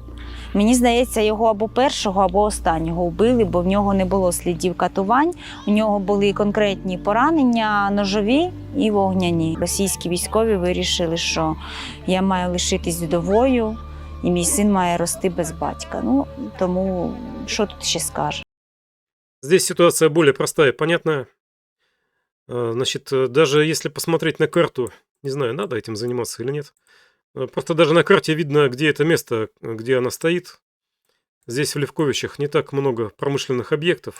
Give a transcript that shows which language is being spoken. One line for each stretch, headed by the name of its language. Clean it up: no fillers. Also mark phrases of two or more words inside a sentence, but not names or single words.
Ukrainian: Мені здається, його або першого, або останнього вбили, бо в нього не було слідів катувань. У нього були конкретні поранення, ножові і вогняні. Російські військові вирішили, що я маю лишитись вдовою, і мій син має рости без батька. Тому що тут ще скажеш?
Russian: Здесь ситуация более простая и понятная. Значит, даже если посмотреть на карту, не знаю, надо этим заниматься или нет, просто даже на карте видно, где это место, где она стоит. Здесь в Левковичах не так много промышленных объектов.